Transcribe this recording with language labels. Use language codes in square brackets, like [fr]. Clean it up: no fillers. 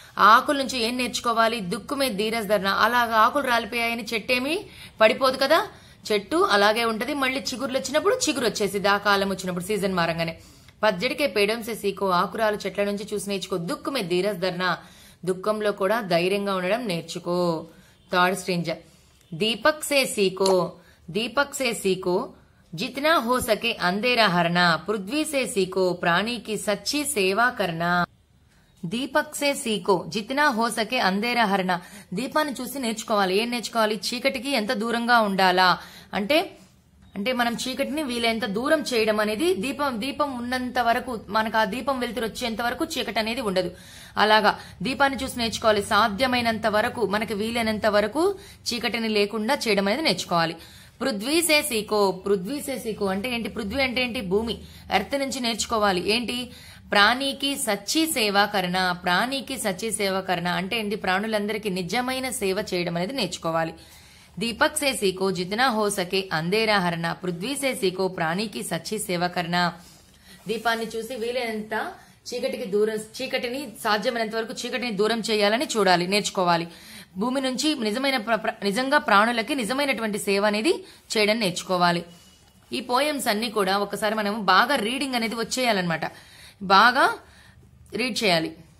[te] ఆ ఆకుల నుంచి ఏం నేర్చుకోవాలి? [hi] దుక్కుమే ధీరజ్ ధర్నా. [te] అలాగా ఆకులు రాలిపోయాయని చెట్టేమి పడిపోదు కదా, చెట్టు అలాగే ఉంటది. మళ్ళీ చిగురులు వచ్చినప్పుడు చిగురు వచ్చేసింది, ఆ కాలం వచ్చినప్పుడు సీజన్ మారంగానే. [hi] పత్జడికే పేడం సే సీకో, [te] ఆకురాలు చెట్ల నుంచి చూసి నేర్చుకో. [hi] దుక్కుమే ధీరజ్ ధర్నా, [te] దుఃఖంలో కూడా ధైర్యంగా ఉండడం నేర్చుకో. [en] Third stranger. [hi] दीपक से सीखो, दीपक से सीखो जितना हो सके अंधेरा हरना. पृथ्वी से सीखो प्राणी की सच्ची सेवा करना. దీపక్ సే సీకో జితనా హో సకే అంధేరా హరణ. [te] దీపాన్ని చూసి నేర్చుకోవాలి. ఏం నేర్చుకోవాలి? చీకటికి ఎంత దూరంగా ఉండాలా అంటే మనం చీకటిని వీలైనంత దూరం చేయడం అనేది. దీపం ఉన్నంత వరకు, మనకు ఆ దీపం వెలుతురు వచ్చేంత వరకు చీకటి అనేది ఉండదు. అలాగా దీపాన్ని చూసి నేర్చుకోవాలి. సాధ్యమైనంత వరకు, మనకి వీలైనంత వరకు చీకటిని లేకుండా చేయడం అనేది నేర్చుకోవాలి. [hi] పృథ్వీ సే సీకో, పృథ్వీ సే సీకో [te] అంటే ఏంటి? పృథ్వీ అంటే ఏంటి? భూమి, ఎర్త్ నుంచి నేర్చుకోవాలి. ఏంటి? [hi] ప్రాణికి సచ్చి సేవా కరణ. ప్రాణికి సచ్చి సేవా కరణ [te] అంటే ఏంటి? ప్రాణులందరికీ నిజమైన సేవ చేయడం అనేది నేర్చుకోవాలి. [hi] दीपक से सीखो जितना हो सके अंधेरा हरना. पृथ्वी से सीखो प्राणी की सच्ची सेवा करना. [te] దీపాన్ని చూసి వీలైనంత చీకటిని సాధ్యమైనంత వరకు చీకటిని దూరం చేయాలని చూడాలి, నేర్చుకోవాలి. భూమి నుంచి నిజంగా ప్రాణులకి నిజమైనటువంటి సేవ అనేది చేయడం నేర్చుకోవాలి. ఈ పోయమ్స్ అన్ని కూడా ఒకసారి మనం బాగా రీడింగ్ అనేది వచ్చేయాలన్నమాట, బాగా రీడ్ చేయాలి.